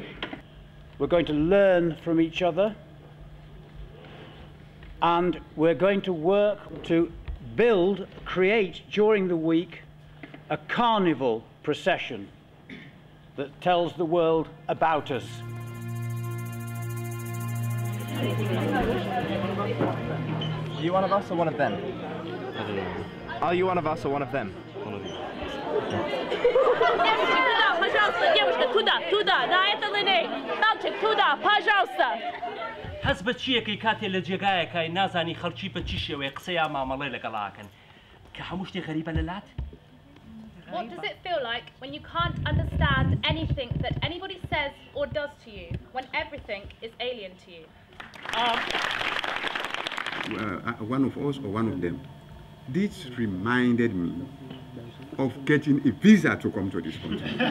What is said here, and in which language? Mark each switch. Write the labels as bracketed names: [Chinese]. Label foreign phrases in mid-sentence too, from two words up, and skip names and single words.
[English] We're going to learn from each other, and we're going to work to create during the week a carnival procession that tells the world about us. Are you one of us or one of them? Are you one of us or one of them? One of you. [Central Kurdish] حەز بە چیەکەی کاتێ لە جێگایەکە نازانی خەڵکی بە چی شێوەیە قسەیان مامەڵێ لەگەڵاکەن کە هەموو شتێک غەریبە لە لات. [English] What does it feel like when you can't understand anything that anybody says or does to you, when everything is alien to you? One of us or one of them. This reminded me of getting a visa to come to this country.